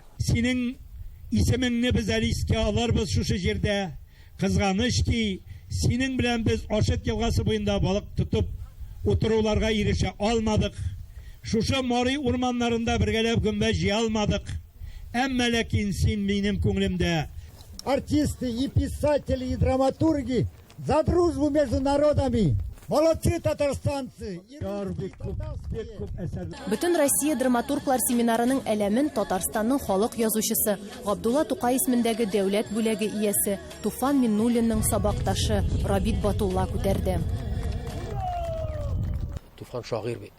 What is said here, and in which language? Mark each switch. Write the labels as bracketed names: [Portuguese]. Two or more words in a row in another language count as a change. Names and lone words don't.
[Tatar] Синең исемеңне без әле искә алырбыз шушы җирдә. Кызганыч ки, синең белән без Ашыт елгасы буенда балык тотып утыруларга ирешә алмадык. Шушы Марий урманнарында бергәләп гөмбә җыя алмадык. Әмма ләкин син минем күңелемдә. [Russian] Артисты и писатели, и драматурги за дружбу между народами. Молодцы татарстанцы! [Tatar] Бөтен Россия драматурглар семинарының әләмен Татарстанның халык язучысы, Габдулла Тукай исемендәге дәүләт бүләге иясе Туфан Миннуллинның сабакташы Рабит Батулла күтәрде. Туфан шагыйрь бит.